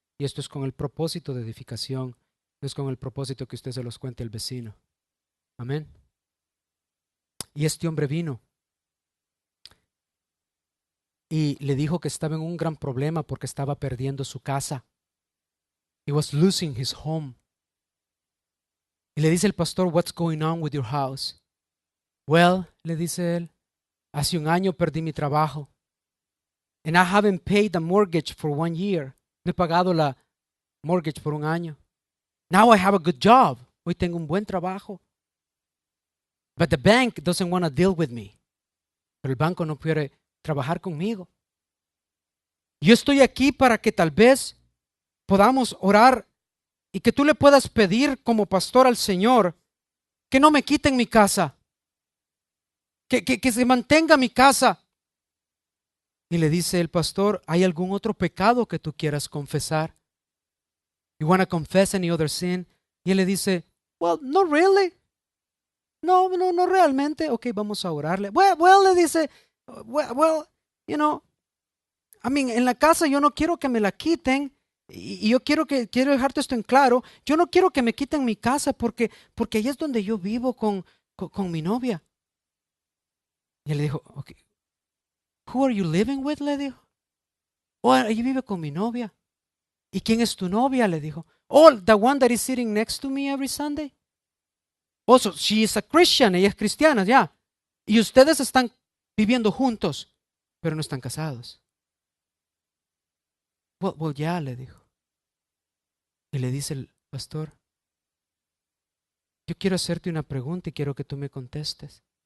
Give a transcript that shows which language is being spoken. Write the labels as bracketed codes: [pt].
[es] Y esto es con el propósito de edificación. No es con el propósito que usted se los cuente al vecino. Amén. Y este hombre vino y le dijo que estaba en un gran problema porque estaba perdiendo su casa. [en] He was losing his home. [es] Y le dice el pastor, [en] "What's going on with your house?" [es] "Well," le dice él, "hace un año perdí mi trabajo. [en] And I haven't paid the mortgage for 1 year. [es] No he pagado la mortgage por un año. [en] Now I have a good job. [es] Hoy tengo un buen trabajo. [en] But the bank doesn't want to deal with me." [es] Pero el banco no quiere trabajar conmigo. Yo estoy aquí para que tal vez podamos orar y que tú le puedas pedir como pastor al Señor que no me quiten mi casa, que se mantenga mi casa. Y le dice el pastor, ¿hay algún otro pecado que tú quieras confesar? [en] You want to confess any other sin? [es] Y él le dice, [en] well, not really. [es] No realmente. Ok, vamos a orarle. [en] Well, le dice, well, you know, I mean, [es] en la casa yo no quiero que me la quiten. Y yo quiero dejarte esto en claro. Yo no quiero que me quiten mi casa porque ahí es donde yo vivo con mi novia. Y él le dijo, [en] okay, who are you living with? [es] Le dijo. Oh, ella vive con mi novia. ¿Y quién es tu novia? Le dijo. [en] Oh, the one that is sitting next to me every Sunday. Also, she is a Christian. [es] Ella es cristiana, ya. Y ustedes están viviendo juntos, pero no están casados. Well, ya, le dijo. Y le dice el pastor, yo quiero hacerte una pregunta y quiero que tú me contestes.